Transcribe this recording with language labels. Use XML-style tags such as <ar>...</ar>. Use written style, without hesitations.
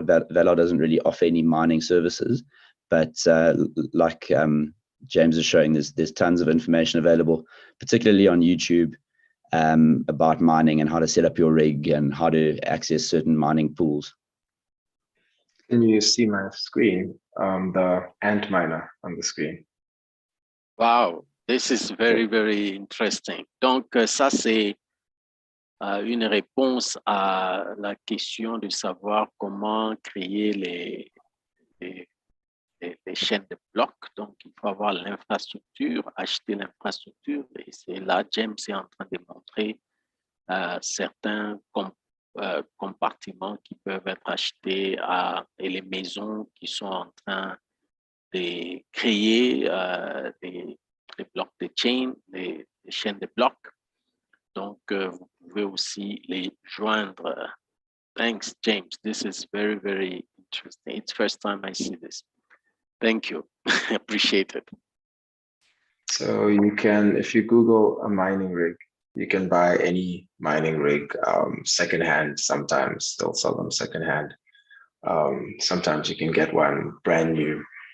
<en>Valar doesn't really offer any mining services, but like James is showing, there's tons of information available, particularly on YouTube, about mining and how to set up your rig and how to access certain mining pools. Can you see my screen? The ant miner on the screen. Wow, this is very, very interesting.</en> <fr>Donc, ça, c'est une réponse à la question de savoir comment créer les chaînes de blocs. Donc, il faut avoir l'infrastructure, acheter l'infrastructure. Et c'est là, James est en train de montrer certains compartiments qui peuvent être achetés et les maisons qui sont en train de créer des blocs de chain, des chaînes de blocs. Donc, vous pouvez aussi les joindre.</fr> <en>Thanks, James. This is very, very interesting. It's first time I see this. Thank you. Appreciate it. So you can, if you Google a mining rig, you can buy any mining rig secondhand. Sometimes they'll sell them secondhand. Sometimes you can get one brand new.</en>